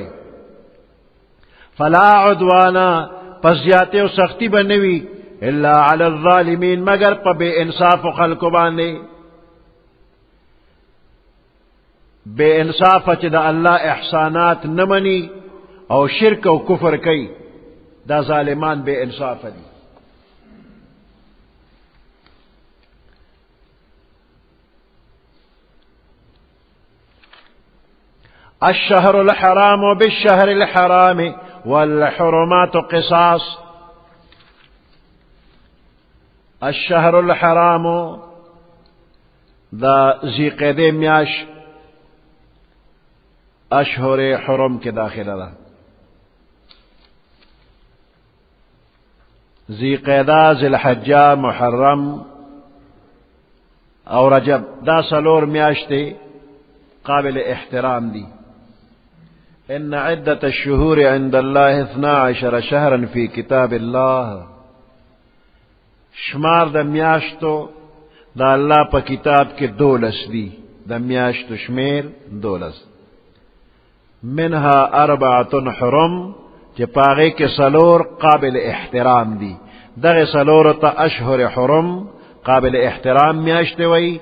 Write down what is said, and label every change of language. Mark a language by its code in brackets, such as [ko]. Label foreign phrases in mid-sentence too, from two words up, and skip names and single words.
[ar] فلا عدوانا [ps] پس زیاته او سختی بنوي [ar] الا علی الظالمین [ps] مگر په بے انصاف خلق باندې. بے انصاف چې د الله احسانات نه مني او شرک او کفر کوي دا ظالمان بے انصاف دي. [ar] الشهر الحرام بالشهر الحرام والحرمات قصاص. الشهر الحرام [ps] دا ذی قعدہ میاش [ar] اشهر حرم [ps] کے داخلہ دا. ذی قعدہ ذی الحجہ محرم او رجب دا سلور میاشتے قابل احترام دی. [ar] ان عدة الشهور عند الله 12 شهرا في كتاب الله. [ps] شمار د میاشتو دا الله په کتاب کې 12 دی. د میاشتو شمیر 12. [ar] منها 4 حرم [ps] چې پاغه کې سلور قابل احترام دی. دغه سلور ته [ar] اشهر حرم [ps] قابل احترام میاشتې وای.